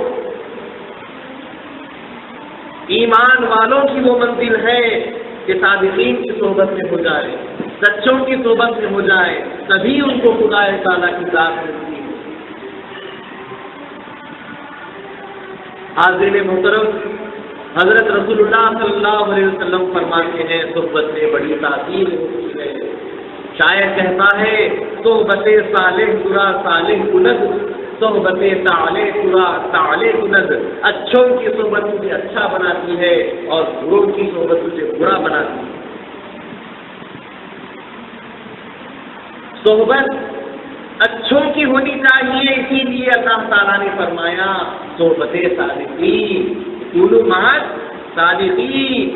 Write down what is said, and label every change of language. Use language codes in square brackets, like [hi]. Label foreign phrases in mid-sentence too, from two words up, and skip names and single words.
[ur] ایمان والوں کی وہ منزل ہے کہ صادقین کی صحبت میں ہو جائے، سچوں کی صحبت میں ہو جائے، تبھی ان کو خدا تعالیٰ کی ذات ملتی ہے۔ حاضرین محترم، حضرت رسول اللہ [ar] صلی اللہ علیہ وسلم [ur] فرماتے ہیں صحبت میں بڑی تاثیر ہوتی ہے۔ شاعر کہتا ہے [fa] صحبت صالح ترا صالح کند، صحبت طالح ترا طالح کند، [ur] اچھوں کی صحبت تجھے اچھا بناتی ہے اور بروں کی صحبت تجھے برا بناتی ہے۔ صحبت اچھوں کی ہونی چاہیے، اسی لیے اللہ تعالیٰ نے فرمایا صحبت صادقین، [ar] کونوا مع الصادقین۔